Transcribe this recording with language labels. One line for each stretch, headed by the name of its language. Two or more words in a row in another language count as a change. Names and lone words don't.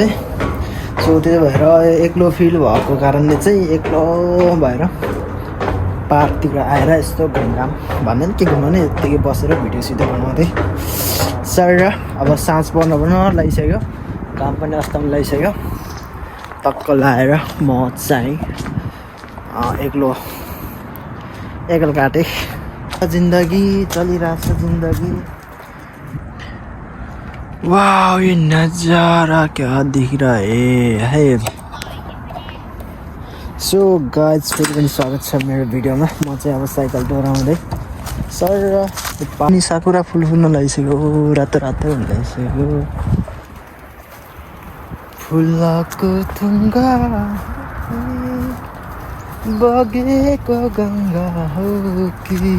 Nepali: सो त्यो भएर एक्लो फिल भएको कारणले चाहिँ एक्लो भएर पार्कतिर आएर यस्तो घुमघाम भन्ने के घुमाउने यत्तिकै बसेर भिडियो सिडियो बनाउँदै सर। अब साँझ पर्न लागिसक्यो, काम पनि अस्ताउन लागिसक्यो। टक्क लाएर म चाहिँ एक्लो काटेँ। जिन्दगी चलिरहेछ जिन्दगी।
Hindi: वाह ये नजारा क्या दिख रहा है।
English: so guys
Nepali: फेरि पनि स्वागत छ मेरो भिडियोमा। म चाहिँ अब साइकल डोराउँदै सर पानी साकुरा फुल फुल्न लागिसक्यो, रातो रातो हुन लागिसक्यो। फुलको थुङ्गा बगेको गङ्गा हो कि।